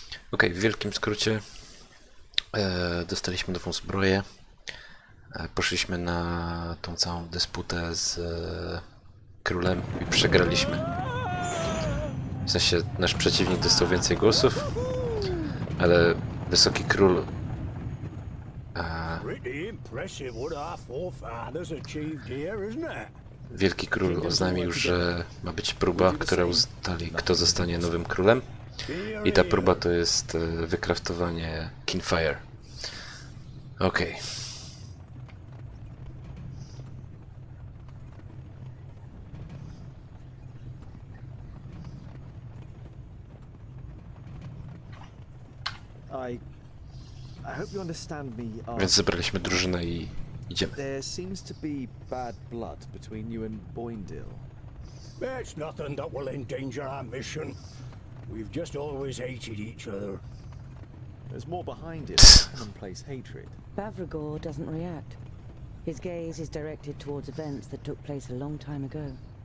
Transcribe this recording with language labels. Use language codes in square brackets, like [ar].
[pl] Okej, w wielkim skrócie dostaliśmy nową zbroję. Poszliśmy na tą całą dysputę z królem i przegraliśmy. W sensie nasz przeciwnik dostał więcej głosów, ale wysoki król [en] Pretty impressive what our forefathers achieved here, isn't it? [pl] Wielki król oznajmił, że ma być próba, która ustali, kto zostanie nowym królem. I ta próba to jest wykraftowanie Keenfire. Okej. [en] I hope you understand me. [pl] Więc zebraliśmy drużynę i idziemy. [en] There seems to be bad blood between you and Boindil. It's nothing that will endanger our mission. We've just always hated each other. There's more behind it than commonplace hatred. Bavragor doesn't react. His gaze is directed towards events that took place a long time ago.